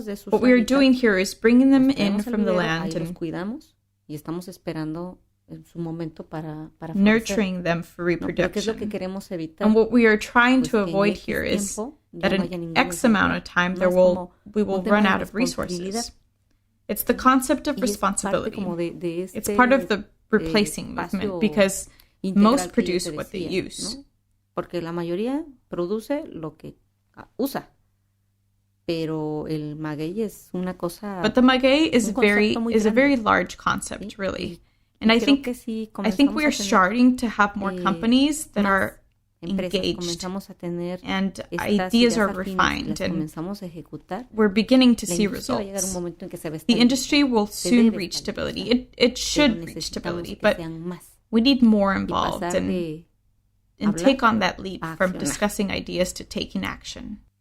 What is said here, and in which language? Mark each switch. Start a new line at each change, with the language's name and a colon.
English: What we are doing here is bringing them in from the land and nurturing them for reproduction. And what we are trying to avoid here is that in X amount of time we will run out of resources. It's the concept of responsibility. It's part of the replacing movement because most produce what they use.
Spanish: Porque la mayoría produce lo que usa. Pero el maguey es una cosa.
English: But the maguey is a very large concept, really. And I think we are starting to have more companies that are engaged and ideas are refined and we're beginning to see results. The industry will soon reach stability. It should reach stability, but we need more involved and take on that leap from discussing ideas to taking action.